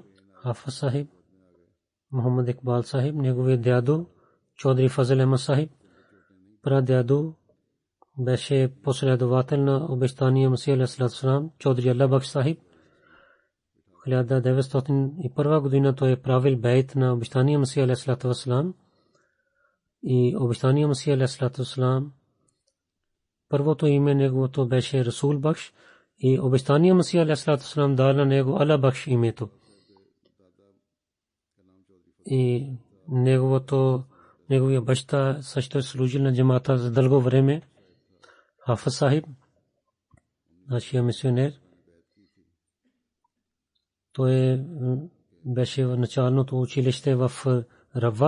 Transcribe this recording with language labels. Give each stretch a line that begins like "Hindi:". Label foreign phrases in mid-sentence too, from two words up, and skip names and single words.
Bulgarian: Хафиз Сахиб Мохаммад Икбал Сахиб, неговият дядо Чодри Фазил Ахмад Сахиб, прадядо беше последовател на обещания Масих
Arabic: عليه السلام
Bulgarian: Чодри Алла Бакш Сахиб. 1901 година той е правил бейт на обещания Масих
Arabic: عليه السلام
Bulgarian: и обещания Масих
Arabic: عليه السلام
Bulgarian: първото име неговото беше Расул Бакш и обещания Масих
Arabic: عليه السلام
Bulgarian: дал на него Алла Бакш името. И неговия баща също е служил на джамата за дълго време. Хафиз Сахиб, нашия мисионер, той беше в началното училище в Рава.